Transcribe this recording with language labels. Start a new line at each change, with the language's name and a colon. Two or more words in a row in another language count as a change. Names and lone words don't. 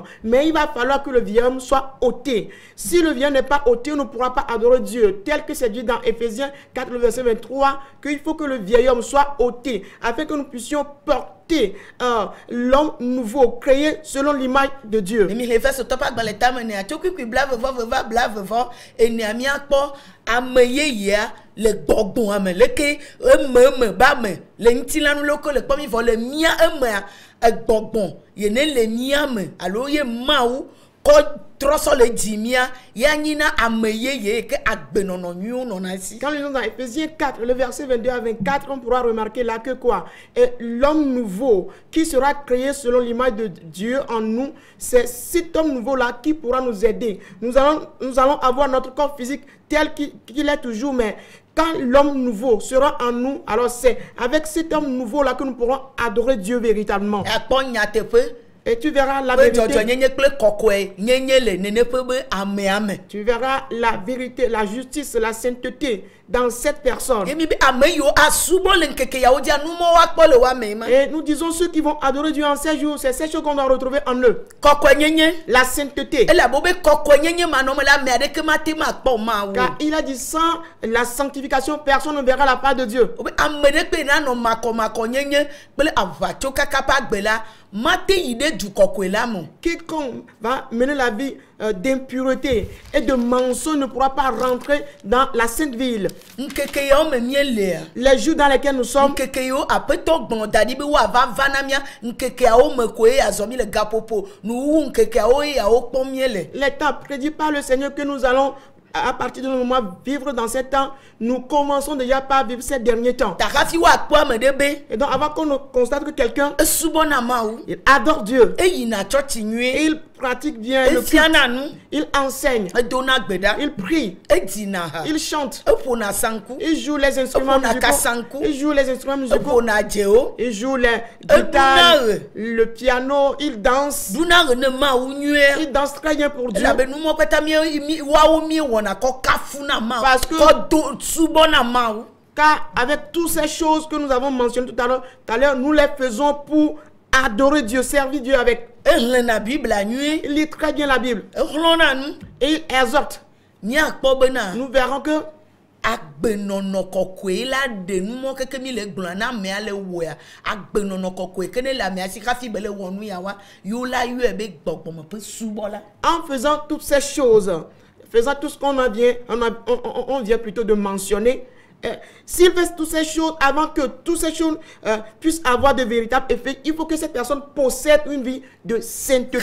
French: Mais il va falloir que le vieil homme soit ôté. Si le vieil homme n'est pas ôté, on ne pourra pas adorer Dieu. Tel que c'est dit dans Éphésiens 4, le verset 23, qu'il faut que le vieil homme soit ôté, afin que nous puissions porter l'homme nouveau, créé selon l'image de Dieu.
Ewe: Le gbogbo ame leke ba me le ntilanu loko le kpomi vo le mia eme gbogbo ye ne le mia me alo ye mawu ko trɔsɔ le dzimia ya nyina ame yeye ke agbenɔnɔ nyuiwo nɔna si.
French: Quand nous sommes dans Éphésiens 4, le verset 22 à 24, on pourra remarquer là que quoi? Et l'homme nouveau qui sera créé selon l'image de Dieu en nous, c'est cet homme nouveau-là qui pourra nous aider. Nous allons avoir notre corps physique tel qu'il est toujours, mais quand l'homme nouveau sera en nous, alors c'est avec cet homme nouveau-là que nous pourrons adorer Dieu véritablement.
Ewe: Akpɔ nyateƒe.
French: Et tu verras la
Ewe: Pe dzɔdzɔ
French: vérité.
Ewe: nyenye kple kɔkɔe nyenye le neneƒe be ameame.
French: Tu verras la vérité, la justice, la sainteté dans cette personne.
Ewe: Yemi be ame yiwo asubɔ le ŋkeke yawo dzia numɔwo akpɔ le wo ame ma.
French: Et nous disons ceux qui vont adorer Dieu en ces jours, c'est ces choses qu'on doit retrouver en eux.
Ewe: Kɔkɔe nyenye.
French: La sainteté.
Ewe: Elabo be kɔkɔe nyenye manɔme la ame aɖeke mate ma kpɔ ma wo.
French: Car il a dit sans la sanctification, personne ne verra la part de Dieu.
Ewe: Obe ame ɖe kpe nanɔ makɔmakɔ nyenye kple aʋatso kaka ƒe agbe la mate yi ɖe du kɔkɔe la me.
French: Quiconque va mener la vie d'impureté et de mensonge ne pourra pas rentrer dans la sainte ville.
Ewe: Nkeke yawo me míelea.
French: Les jours dans lesquels nous sommes,
Ewe: Nkeke yiwo aƒetɔ gbɔn da ɖi be woava va na mía nkekeawo me koe azɔ mi le gaƒoƒo nuwu nkekeawo ye yawo kpɔm míele.
French: les temps prédits par le Seigneur que nous allons à partir de ce moment vivre dans ces temps, nous commençons déjà par vivre ces derniers temps.
Ewe: Takafi woakpɔ ame ɖe be
French: Et donc avant qu'on constate que quelqu'un
Ewe: esubɔna Mawu
French: il adore Dieu,
Ewe: eyina tsɔtsi
French: et
Ewe: nyuie
French: il pratique bien le culte,
Ewe: efiana nu
French: il enseigne,
Ewe: edona gbe ɖa
French: il prie,
Ewe: edzina ha
French: il chante,
Ewe: eƒona sanku
French: il joue les instruments
Ewe: Epona
French: musicaux,
Ewe: kasanku.
French: il joue les instruments musicaux,
Ewe: eƒona dzewo
French: il joue les guitares,
Ewe: Edunare.
French: le piano, il danse,
Ewe: duna ɣe ne Mawu nyuie.
French: il danse très bien pour Dieu.
Ewe: Elabe numɔ kpata woawo miewɔna kɔ kafu na Mawu
French: Parce que-
Ewe: kɔ do subɔ na Mawu.
French: Car avec toutes ces choses que nous avons mentionnées tout à l'heure, nous les faisons pour adorer Dieu, servir Dieu avec.
Ewe: Ehlẽna Biblia nyuie
French: Il lit très bien la Bible
Ewe: exlɔna nu
French: et il exhorte.
Ewe: míakpɔ bena
French: Nous verrons que
Ewe: agbenɔnɔ kɔkɔe la ɖe numɔ keke mi le gblɔa na amea le wɔa agbenɔnɔ kɔkɔe ke ne le amea si hafi be le wɔ nu ya wa yewo la yɔe be gbɔgbɔme ƒe subɔla.
French: en faisant toutes ces choses, faisant tout ce on vient plutôt de mentionner, s'il fait toutes ces choses, avant que toutes ces choses puissent avoir de véritables effets, il faut que cette personne possède une vie de sainteté.